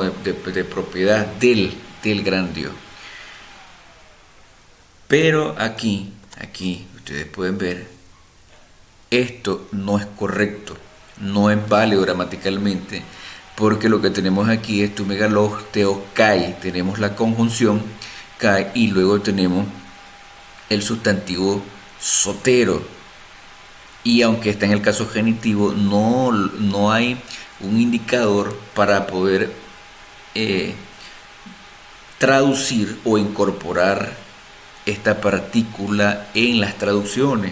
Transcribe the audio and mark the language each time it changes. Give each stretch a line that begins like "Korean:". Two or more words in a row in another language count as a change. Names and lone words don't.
Spanish: de propiedad del gran Dios. Pero aquí ustedes pueden ver, esto no es correcto, no es válido gramaticalmente, porque lo que tenemos aquí es
Greek: τοῦ μεγάλου θεοῦ καί,
Spanish: tenemos la conjunción kai y luego tenemos el sustantivo sotero, y aunque está en el caso genitivo, no hay un indicador para poder traducir o incorporar esta partícula en las traducciones.